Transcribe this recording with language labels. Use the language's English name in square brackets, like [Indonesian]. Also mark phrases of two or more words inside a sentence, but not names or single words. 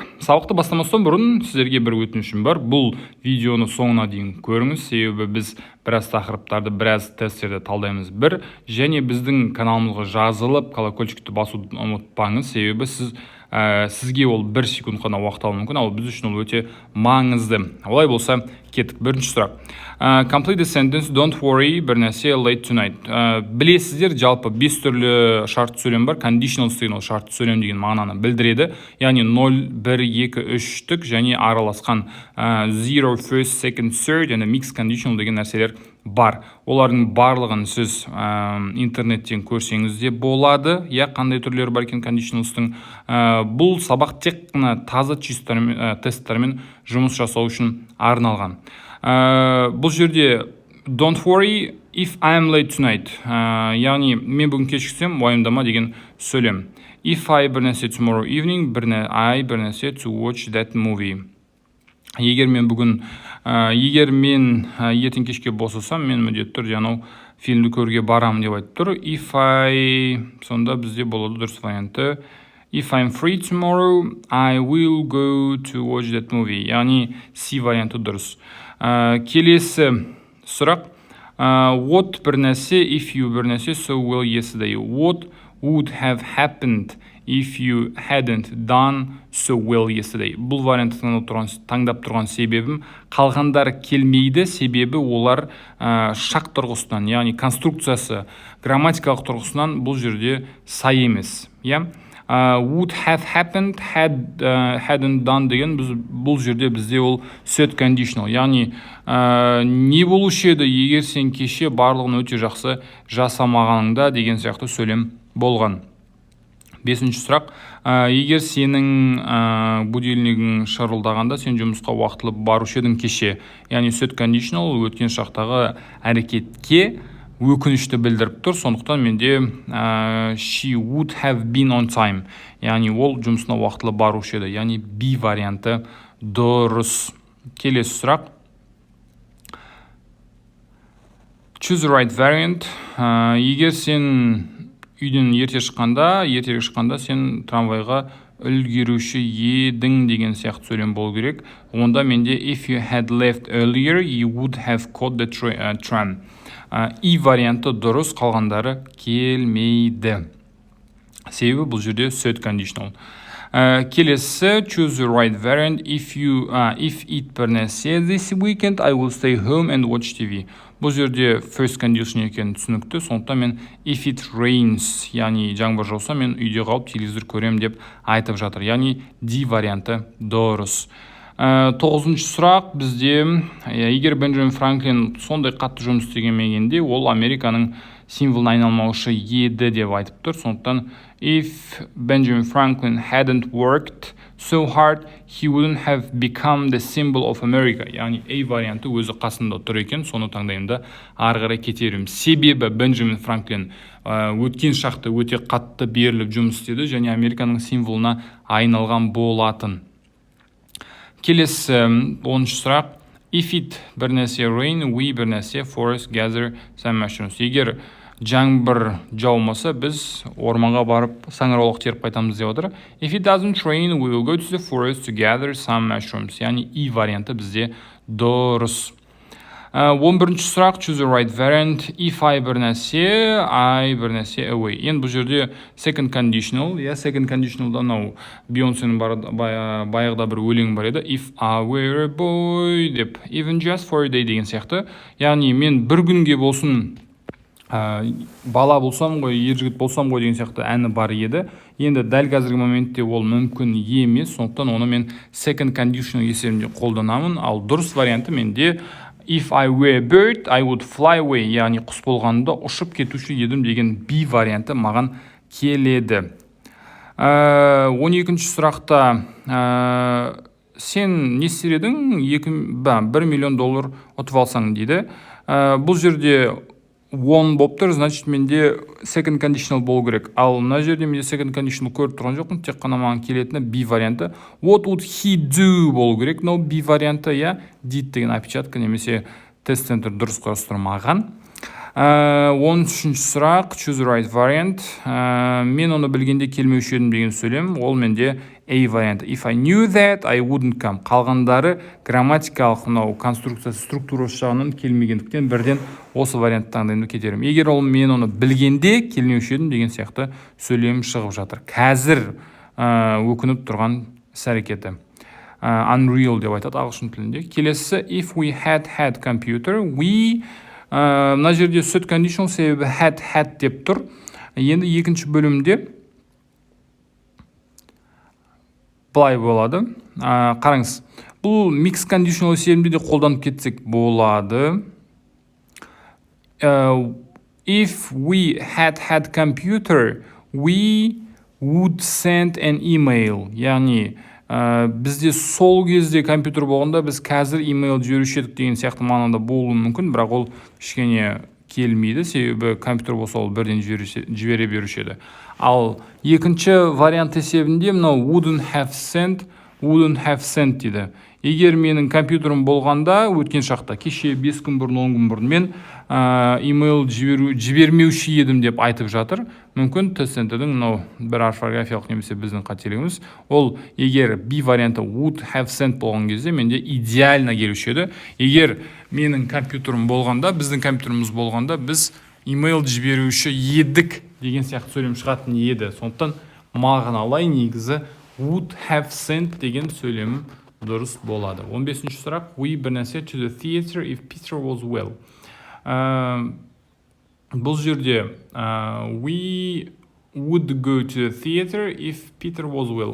[Kazakh] Сабақты бастамастан бұрын сіздерге бір өтінішім бар. Бұл видеоны соңына дейін көріңіз, себебі біз біраз тақырыптарды, біраз тесттерді талдаймыз. Және біздің каналымызға жазылып, колокольчикті басуды ұмытпаңыз, себебі сізге ол 1 секунд қана уақыт алуы мүмкін, ал біз үшін ол өте маңызды. Олай болса, кеттік. Бірінші сұрақ. [English] Complete the sentence, don't worry, [Kazakh] бір нәрсе [English] late tonight. [Kazakh] Білесіздер, жалпы 5 түрлі шартты сөйлем бар. Conditionals деген ол шартты сөйлем деген мағынаны білдіреді. Яғни 0, 1, 2, 3 және араласқан 0, [English] first, second, third [Kazakh] және [English] mixed conditional [Kazakh] деген нәрселер бар. Олардың барлығын сіз интернеттен көрсеңіз де болады. Қандай түрлері бар екен conditionalстың. Бұл сабақ тек қана таза тесттармен жұмыс жасау үшін арналған. Бұл жерде [English] don't worry if I'm late tonight. [Kazakh] Яғни мен бүгін кешіксем, уайымдама деген сөйлем. [English] If I [Kazakh] бір нәрсе [English] tomorrow evening, I [Kazakh] бір нәрсе [English] to watch that movie. [Kazakh] Егер мен ертең кешке босасам, мен міндетті түрде анау фильмді көруге барамын деп айтып тұр. [English] If I, [Kazakh] сонда бізде болады дұрыс варианты. [English] If I'm free tomorrow, I will go to watch that movie. [Kazakh] Яғни C варианты дұрыс. Келесі сұрақ. What бір нәрсе, [English] if you [Kazakh] бір нәрсе, [English] so well yesterday. What would have happened if you hadn't done so well yesterday? [Kazakh] Бұл вариантты таңдап тұрған себебім, қалғандар келмейді, себебі олар шақ тұрғысынан, яғни конструкциясы, грамматикалық тұрғысынан бұл жерде сай емес. [English] Would have happened, hadn't done [Kazakh] деген бұл жерде бізде ол [English] set conditional, [Kazakh] яғни не болушы еді егер сен кеше барлығын өте жақсы жасамағаныңда деген сияқты сөйлем болған. 5-ші сұрақ. Егер сенің будильнигің шырылдағанда сен жұмысқа уақытылы барушы едің кеше, яғни [English] set conditional [Kazakh] өткен шақтағы әрекетке өкінішті білдіріп тұр. Сондықтан менде [English] she would have been on time, [Kazakh] яғни ол жұмысына уақытылы барушы еді, яғни B варианты дұрыс. Келесі сұрақ. [English] Choose the right variant. [Kazakh] Егер сен үйден ертерек шыққанда сен трамвайға үлгеруші едің деген сияқты сөйлем болу керек. Онда менде [English] if you had left earlier, you would have caught the tram. [Kazakh] И варианты дұрыс, қалғандары келмейді. Себебі бұл жерде [English] set conditional. [Kazakh] Келесі [English] choose the right variant. If it [Kazakh] бір нәрсе [English] this weekend, I will stay home and watch TV. [Kazakh] Бұл жерде [English] first condition [Kazakh] екен түсінікті. Сондықтан мен [English] if it rains, [Kazakh] яғни жаңбыр жауса, мен үйде қалып телевизор көрем деп айтып жатыр. Яғни D варианты дұрыс. 9-ші сұрақ бізде, егер Бенджамин Франклин сондай қатты жұмыс істемегенде, ол Американың символына айналмаушы еді деп айтып тұр. [English] Сондықтан if Benjamin Franklin hadn't worked so hard, he wouldn't have become the symbol of America. [Kazakh] Яғни A варианты өзі қасында тұр екен, соны таңдайында ары қарай кетерім. Себебі Бенджамин Франклин өткен шақты өте қатты беріліп жұмыс істеді және Американың символына айналған болатын. Келесі 10-ші сұрақ. [English] If it [Kazakh] бір нәрсе [English] rain, we [Kazakh] бір нәрсе [English] forest gather some mushrooms. [Kazakh] Егер жаңбыр жаумаса, біз орманға барып саңырауық теріп қайтамыз деп отыр. [English] If it doesn't rain, we will go to the forest to gather some mushrooms. [Kazakh] Яғни И варианты бізде дұрыс. 11-ші сұрақ. [English] Choose the right variant. If I [Kazakh] бір нәрсе, [English] I [Kazakh] бір нәрсе [English] away. [Kazakh] Енді бұл жерде [English] second conditional. Second conditionalда [Kazakh] Бейонсенің баяғыда бір өлең бар еді. [English] If I were a boy деп, even just for a day [Kazakh] деген сияқты. Яғни мен бір күнге болсын бала болсам ғой, ер жігіт болсам ғой деген сияқты әні бар еді. Енді дәл қазіргі моментте ол мүмкін емес, сондықтан оны мен [English] second conditional [Kazakh] есебінде қолданамын. Ал дұрыс варианты менде [English] if I were a bird, I would fly away. [Kazakh] Яғни құс болғанда ұшып кетуші едім деген B варианты маған келеді. 12-ші сұрақта сен не істер едің $1 миллион ұтып алсаң дейді. Бұл жерде one болып тұр, значит менде [English] second conditional [Kazakh] болу керек. Ал мына жерде менде [English] second conditional [Kazakh] көріп тұрған жоқпын, тек қана маған келетіні B варианты. [English] What would he do [Kazakh] болу керек. Но B варианты, я did деген опечатка немесе тест-центр дұрыс қарастырмаған. 13-ші сұрақ, [English] choose right variant. [Kazakh] Мен оны білгенде келмеуші едім деген сөйлем, ол менде A варианты. [English] If I knew that, I wouldn't come. [Kazakh] Қалғандары грамматикалық конструкциясы, структурасы жағынан келмегендіктен бірден осы вариантты таңдаймын кетерім. Егер ол мен оны білгенде келмеуші едім деген сияқты сөйлем шығып жатыр. Қазір өкініп тұрған іс-әрекеті. Unreal деп айтады ағылшын тілінде. Келесі, [English] if we had computer, we [Kazakh] мына жерде [English] set conditional себебі had [Kazakh] деп тұр. Енді екінші бөлімде былай болады. Қараңыз, бұл [English] mix conditional [Kazakh] себебінде де қолданып кетсек болады. [English] If we had computer, we would send an email. [Kazakh] Яғни бізде сол кезде компьютер болғанда біз қазір имейл жіберуші едік деген сияқты мағынада болуы мүмкін, бірақ ол кішкене келмейді, себебі компьютер болса ол бірден жібере беруші еді. Ал екінші вариант есебінде мынау [English] wouldn't have sent [Kazakh] дейді. Егер менің компьютерім болғанда өткен шақта кеше 5 күн бұрын 10 күн бұрын мен имейл жібермеуші едім деп айтып жатыр. Мүмкін тест-центрдің мынау бір орфографиялық немесе біздің қателігіміз. Ол егер B варианты [English] would have sent [Kazakh] болған кезде менде идеально келуші еді. Егер менің компьютерім болғанда, біздің компьютеріміз болғанда біз имейл жіберуші едік деген сияқты сөйлем шығатын еді. Сондықтан мағыналай негізі [English] would have sent [Kazakh] деген сөйлем дұрыс болады. [English] 15-ші сұрақ, we [Kazakh] бір нәрсе [English] to the theater if Peter was well. [Kazakh] Бұл жерде [English] we would go to the theater if Peter was well.